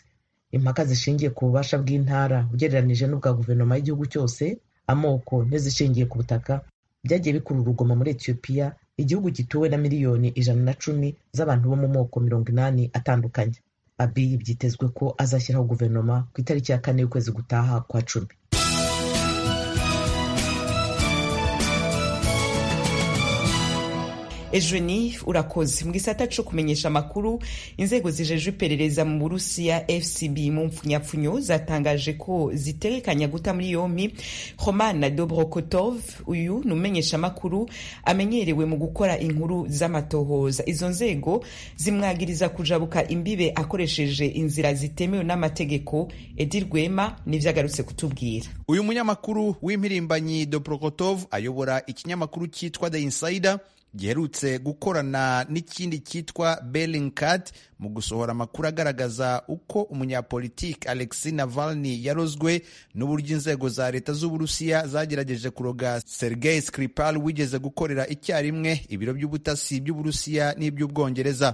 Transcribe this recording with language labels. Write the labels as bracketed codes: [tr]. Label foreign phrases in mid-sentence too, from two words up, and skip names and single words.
[rw] Impaka zishingiye ku bubasha bw'intara ugereranije n'ubwa guverinoma y'igihugu cyose, amoko n'izishingiye ku butaka byagiye bikurura urugomo muri Ethiopia, igihugu gituwe na miliyoni 110 z'abantu bo mu moko 80 atandukanye. Abiy byitezwe ko azashyiraho guverinoma ku itariki ya 4 y'ukwezi gutaha kwa 10. [rn] Ejweni urakoze. Mu gisata cyo kumenyesha amakuru, inzego zijejwe iperereza mu Burusiya FSB mu mpfunyapfunyo zatangaje ko ziterekanya guta muri yompi Roman Dobrokotov. Uyu numenyesha amakuru amenyerewe mu gukora inkuru z'amatohoza. Izo nzego zimwagiriza kujabuka imbibe akoresheje inzira zitemewe n'amategeko. Edi Rwema nivyagarutse kutubwira. [rw] Uyu munyamakuru w'impirimbanyi Dobrokotov ayobora ikinyamakuru cyitwa The Insider giherutse gukorana n'ikindi cyitwa Bellingcat mu gusohora amakuru agaragaza uko umunyapolitiki Alexei Navalny yarozwe n'uburyo inzego za leta z'Uburusiya zagerageje kuroga Sergei Skripal wigeze gukorera icyarimwe ibiro by'ubutasi by'Uburusiya n'iby'Ubwongereza.